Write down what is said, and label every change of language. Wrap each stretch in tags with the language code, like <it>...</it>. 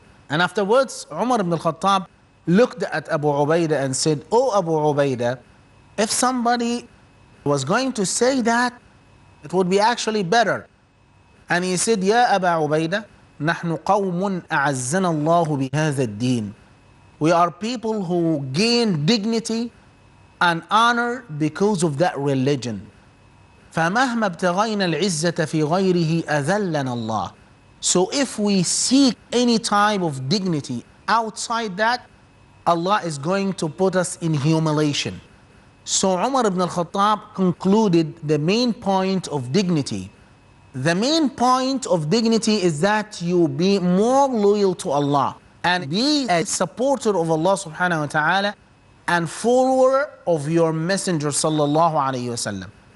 <en>And afterwards, Umar ibn al-Khattab looked at Abu Ubaidah and said, "Oh Abu Ubaidah, if somebody was going to say that, it would be actually better." And he said,</en> <ar>"Ya Abu Ubaidah, نحن قوم أعزنا الله بهذا الدين."</ar> <en>We are people who gain dignity and honor because of that religion.</en> <ar>فمهما ابتغينا العزة في غيره أذلنا الله.</ar> <en>So if we seek any type of dignity outside that, Allah is going to put us in humiliation. So Umar ibn al-Khattab concluded the main point of dignity. The main point of dignity is that you be more loyal to Allah and be a supporter of Allah subhanahu wa ta'ala and follower of your messenger sallallahu alayhi wasallam.</en>